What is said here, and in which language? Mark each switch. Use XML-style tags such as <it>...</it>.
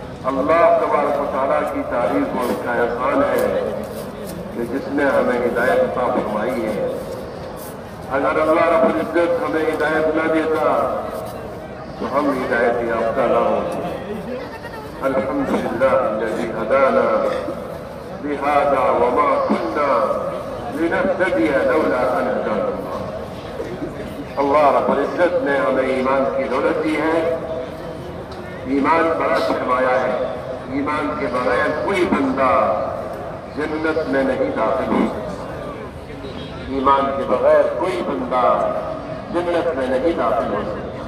<ur>اللہ تبارک و تعالیٰ کی تعریف اور اس کا احسان ہے کہ جس نے ہمیں ہدایت عطا فرمائی ہے. اگر اللہ رب العزت ہمیں ہدایت نہ دیتا تو ہم ہدایت یافتہ نہ ہوتے.</ur> <ar>الحمدللہ الذی ہدانا لهذا وما كنا لنهتدي لولا ان هدانا الله.</ar> <ur>اللہ رب العزت نے ہمیں ایمان کی دولت دی ہے. ایمان بڑا سرمایہ ہے. ایمان کے بغیر کوئی بندہ جنت میں نہیں داخل ہو سکتا. ایمان کے بغیر کوئی بندہ جنت میں نہیں داخل ہو سکتا.</ur>